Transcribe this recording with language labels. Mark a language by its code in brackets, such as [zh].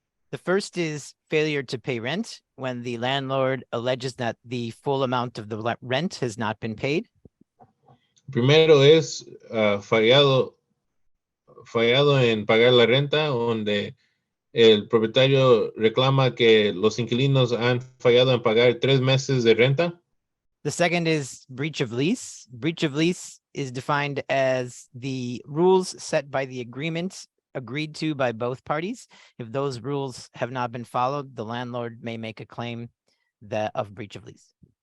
[en] The first is failure to pay rent, when the landlord alleges that the full amount of the rent has not been paid. [es] Primero es fallado en pagar la renta, donde el propietario reclama que los inquilinos han fallado en pagar 3 meses de renta. [en] The second is breach of lease. Breach of lease is defined as the rules set by the agreement agreed to by both parties. If those rules have not been followed, the landlord may make a claim of breach of lease.